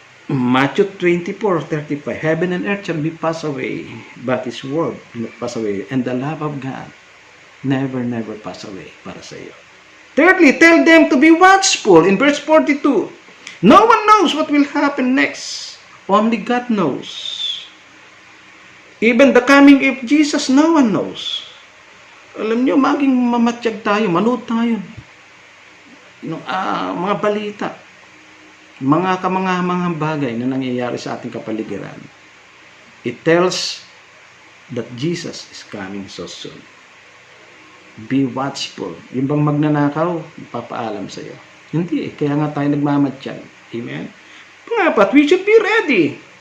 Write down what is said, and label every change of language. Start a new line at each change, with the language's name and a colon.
English: Matthew 24:35, heaven and earth shall be passed away, but His word will not pass away, and the love of God never pass away
Filipino: para sa iyo.
English: Thirdly, tell them to be watchful. In verse 42, no one knows what will happen next. Only God knows. Even the coming of Jesus, no one knows.
Filipino: Alam nyo, maging mamatsyag tayo, manood tayo. Mga balita, mga kamangahamang bagay na nangyayari sa ating kapaligiran.
English: It tells that Jesus is coming so soon. Be watchful.
Filipino: Yung bang magnanakaw, papaalam sa iyo. Hindi kaya nga tayo nagmamatsyag. Amen?
English: Pangapat, we should be ready.